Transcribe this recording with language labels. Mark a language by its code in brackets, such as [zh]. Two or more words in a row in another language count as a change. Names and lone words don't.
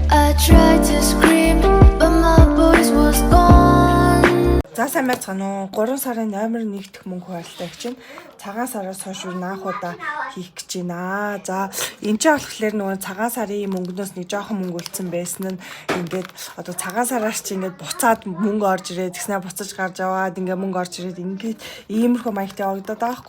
[en] tried to scream, but my voice was gone. [mn] За сайн байцгаана уу? 3 сарын 8-ны 1 дэх мөнгө хуваалцаа гэж байна. Цагаан сараас хойш наах удаа хийх гэж байна. За энэ ч болохоор нөгөө цагаан сарын мөнгнөөс нэг жоохон мөнгө үлдсэн байсан нь ингээд одоо цагаан сараас чи ингээд буцаад мөнгө орж ирээд тэгснэ буцаж гарч аваад ингээд мөнгө орж ирээд ингээд иймэрхүү маягтай явагдаад байгаа хгүй.